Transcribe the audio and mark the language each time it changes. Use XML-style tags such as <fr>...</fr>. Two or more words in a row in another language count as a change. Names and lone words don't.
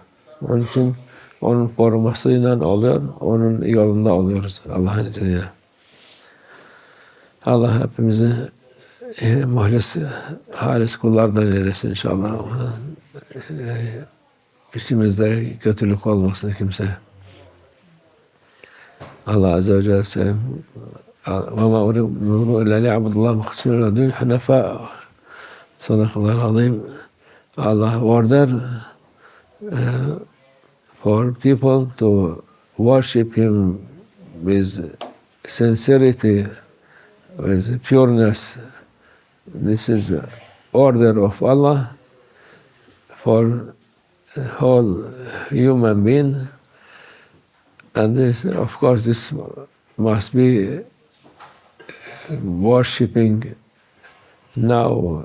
<tr>Onun için onun korumasıyla oluyor, onun yolunda oluyoruz Allah'ın izniyle. Allah hepimizi muhlis, halis kullardan eylesin inşallah. İçimizde kötülük olmasın kimse. Allah</tr> <ar>عز وجل</ar> <tr>söylüyor.</tr> <ar>وَمَا أُمِرُوا إِلَّا لِيَعْبُدُوا اللّٰهَ مُخْلِصِينَ لَهُ الدِّينَ حُنَفَاءَ. صدق الله العظيم.</ar> <en>Allah order for people to worship Him with sincerity, with pureness. This is order of Allah for whole human being, and this, of course, this must be worshipping now.</en>